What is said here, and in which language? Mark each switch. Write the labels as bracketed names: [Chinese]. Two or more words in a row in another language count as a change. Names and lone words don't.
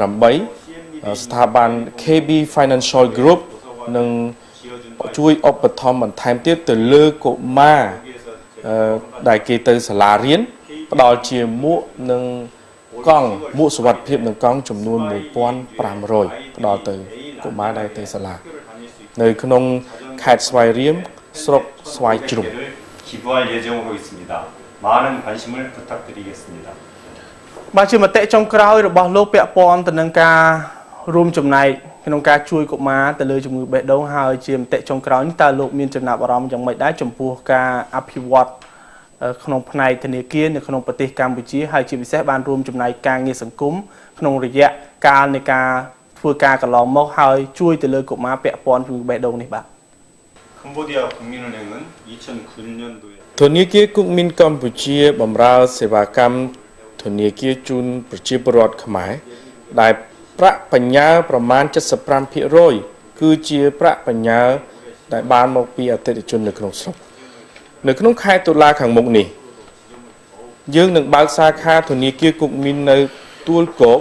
[Khmer] 18 ស្ថាប័ន KB Financial Group នឹងជួយឧបត្ថម្ភបន្ថែមទៀតទៅលើកុមារដែលគេទៅសាលារៀនផ្ដល់ជាមួកនិងកង់មួកសុវត្ថិភាពនិងកង់ចំនួន 1,500 ផ្ដល់ទៅកុមារដែលទៅសាលានៅក្នុងខេត្តស្វាយរៀងស្រុកស្វាយជ្រុំ [Korean] 기부할 예정으로 있습니다. 많은 관심을 부탁드리겠습니다. [Khmer] បាទជាមតិចុងក្រោយរបស់លោកពាក់ព័ន្ធទៅនឹងការរួមចំណែកក្នុងការជួយកុមារទៅលើជំងឺបេះដូងហើយជាមតិចុងក្រោយនេះតើលោកមានចំណាប់អារម្មណ៍យ៉ាងម៉េចដែរចំពោះការអភិវឌ្ឍក្នុងផ្នែកធនាគារនៅក្នុងប្រទេសកម្ពុជាហើយជាពិសេសបានរួមចំណែកការងារសង្គមក្នុងរយៈកាលនៃការធ្វើការកន្លងមកហើយជួយទៅលើកុមារពាក់ព័ន្ធជំងឺបេះដូងនេះបាទ [Korean] 캄보디아 국민은행은 2009년도에 [Khmer] ធនាគារគុកមីនកម្ពុជាបម្រើសេវាកម្មធនាគារជូនប្រជាពលរដ្ឋខ្មែរដែលប្រាក់បញ្ញើប្រមាណ 75% គឺជាប្រាក់បញ្ញើដែលបានមកពីអ តិថិជននៅក្នុងស្រុកនៅក្នុងខែតុលាខាងមុខនេះយើងនឹងបើកសាខាធនាគារគុកមីននៅទួលគោក